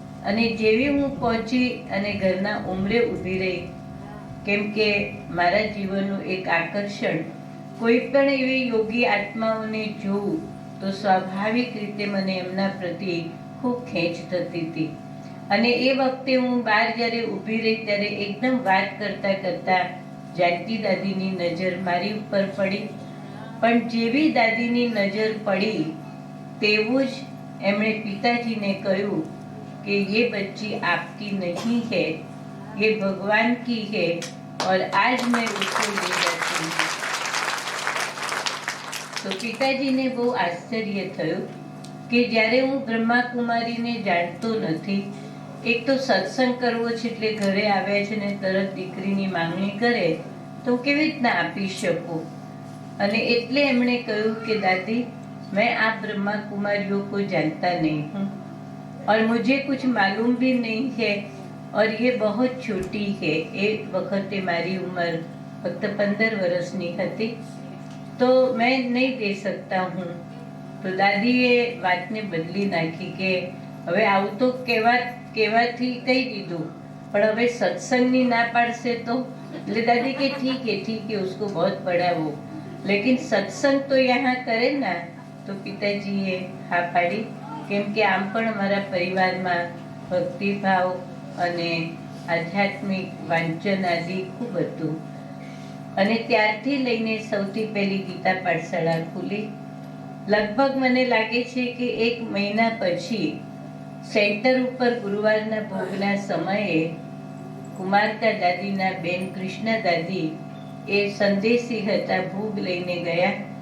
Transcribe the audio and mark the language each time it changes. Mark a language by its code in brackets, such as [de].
[gu] અને જેવી હું પહોંચી અને ઘરના ઉંમરે ઊભી રહી, કેમ કે મારા જીવનનું એક આકર્ષણ કોઈ પણ એવી યોગી આત્માઓને જોઉં તો સ્વાભાવિક રીતે મને એમના પ્રત્યે ખૂબ ખેંચ થતી હતી. અને એ વખતે હું બહાર જ્યારે ઊભી રહી ત્યારે એકદમ વાત કરતા કરતા જાનકી દાદીની નજર મારી ઉપર પડી. પણ જેવી દાદીની નજર પડી તેવું જ એમણે પિતાજીને કહ્યું [hi] कि ये बच्ची आपकी नहीं है, ये भगवान की है और आज मैं उसको ले जाती हूँ. तो पिताजीने [gu] બહુ આશ્ચર્ય થયું કે જ્યારે હું બ્રહ્માકુમારીને જાણતો નથી, એક તો સત્સંગ કરવો છે એટલે ઘરે આવ્યા છે ને તરત દીકરીની માંગણી કરે તો કેવી રીતના આપી શકું. અને એટલે એમણે કહ્યું કે [hi] દાદી मैं आप ब्रह्मा कुमारियों को जानता नहीं हूँ और मुझे कुछ मालूम भी नहीं है और ये बहुत छोटी है. [gu] એ વખતે મારી ઉંમર ફક્ત 15 વર્ષની હતી. [hi] તો मैं नहीं दे सकता हूँ. [gu] તો દાદીએ વાતને બદલી નાખી કે હવે આવું તો કહેવાથી કહી દીધું, પણ હવે સત્સંગની ના પાડશે તો. એટલે દાદી કે [hi] ठीक है उसको बहुत पढ़ावो, लेकिन सत्संग तो यहाँ करे ना. [gu] તો પિતાજીએ હા પાડી, કેમ કે આમ પણ અમારા પરિવારમાં ભક્તિભાવ અને આધ્યાત્મિક વાંચન આદિ ખૂબ હતું. અને ત્યારથી લઈને સૌથી પહેલી ગીતા પાઠશાળા ખુલી. લગભગ મને લાગે છે કે 1 મહિના પછી સેન્ટર ઉપર ગુરુવારના ભોગના સમયે કુમારકા દાદીના બેન કૃષ્ણા દાદી એ સંદેશી હતા, ભોગ લઈને ગયા.